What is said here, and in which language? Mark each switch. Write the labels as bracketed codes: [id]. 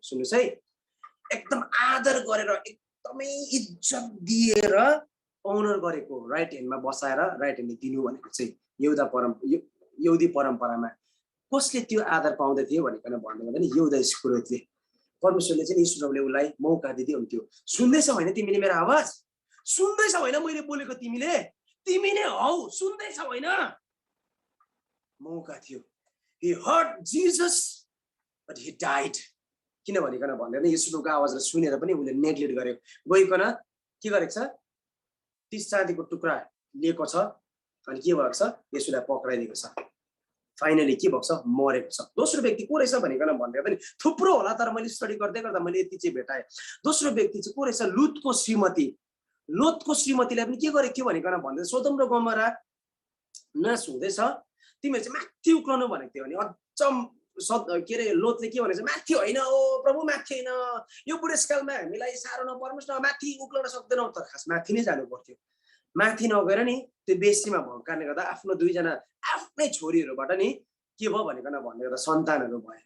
[ne] सुन्नुहोस् है, एकदम आदर गरेर एकदमै इज्जत दिएर अनर गरेको, राइट ह्यान्डमा बसाएर राइट ह्यान्डले दिनु भनेको चाहिँ यहुदी परम्परामा कसले त्यो आदर पाउँदै थियो भनेकन भन्दा नि युदा इस्करियोतले। परमेश्वरले चाहिँ येशू प्रभुले उसलाई मौका दिँदै हुन्थ्यो। सुन्दैछौ होइन तिमीले मेरो आवाज, सुन्दैछौ होइन मैले बोलेको, तिमी नै हौ, सुन्दैछौ होइन। मौका थियो। [en] He heard Jesus but he died। [ne] किन भनिकन भन्दैन येशू प्रभुको आवाजलाई सुनेर पनि उसले नेग्लेक्ट गर्यो। गइकन के गरेको छ, 30 चाँदीको टुक्रा लिएको छ अनि के भएको छ, येशूलाई पक्राइदिएको छ। फाइनली के भएको छ, मरेको छ। दोस्रो व्यक्ति को रहेछ भनिकन भन्दै पनि थुप्रो होला, तर मैले स्टडी गर्दै गर्दा मैले यति चाहिँ भेटाएँ। दोस्रो व्यक्ति चाहिँ को रहेछ, लुतको श्रीमती। लोतको श्रीमतीलाई पनि के गरेको थियो भनिकन भन्दै सोदोम र गमोरा नाश हुँदैछ, तिमीहरू चाहिँ माथि उक्लनु भनेको थियो। अनि अझ के अरे लोतले के भनेछ, माथि होइन ओ प्रभु, माथि होइन, यो बुढेसकालमा हामीलाई साह्रो नपर्नुहोस् न, माथि उक्लन सक्दैनौ। तर खास माथि नै जानु पर्थ्यो। माथि नगएर नि त्यो बेसीमा भएको कारणले गर्दा आफ्नो दुईजना आफ्नै छोरीहरूबाट नि के भयो भनिकन भन्ने गर्दा सन्तानहरू भए।